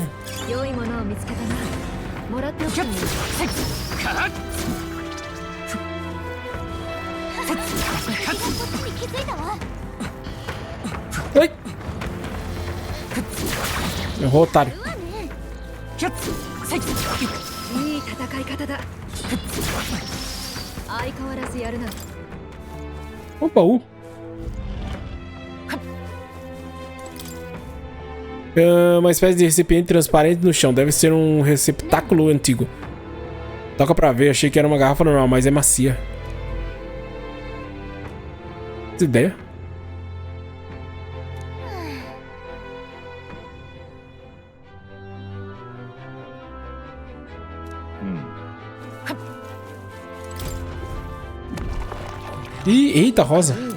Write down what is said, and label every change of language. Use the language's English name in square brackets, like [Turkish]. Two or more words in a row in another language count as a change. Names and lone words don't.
[Japanese] 良いものを見つけたな。もらっておくといい。 [Portuguese] Ai. Errou, otário. [Japanese] いい戦い方だ。相変わらずやるな。 [Portuguese] Opa, uma espécie de recipiente transparente no chão. Deve ser um receptáculo antigo. Toca pra ver. Achei que era uma garrafa normal, mas é macia. Que ideia? Ih, eita, rosa.